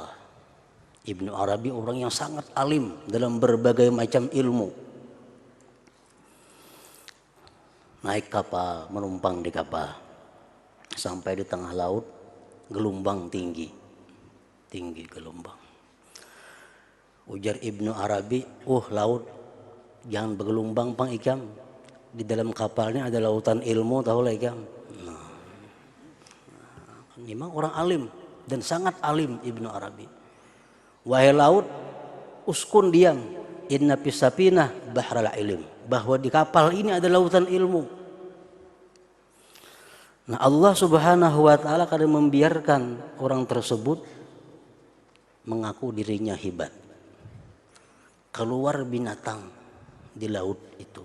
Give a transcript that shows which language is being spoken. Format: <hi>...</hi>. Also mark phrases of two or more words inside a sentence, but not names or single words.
<id>Ibnu Arabi orang yang sangat alim dalam berbagai macam ilmu. Naik kapal, menumpang di kapal. Sampai di tengah laut, gelombang tinggi. Tinggi gelombang. Ujar Ibnu Arabi,</id> <bjn>laut jangan bergelombang pang ikam.</bjn> <id>Di dalam kapalnya ada lautan ilmu, tahu lah ikam. Memang orang alim dan sangat alim Ibnu Arabi. Wahai laut, uskun diam.</id> <ar>Inna pisapinah bahral ilm.</ar> <id>Bahwa di kapal ini ada lautan ilmu. Nah Allah</id> <ar>Subhanahu wa taala</ar> <id>kadang membiarkan orang tersebut mengaku dirinya hebat. Keluar binatang di laut itu.</id>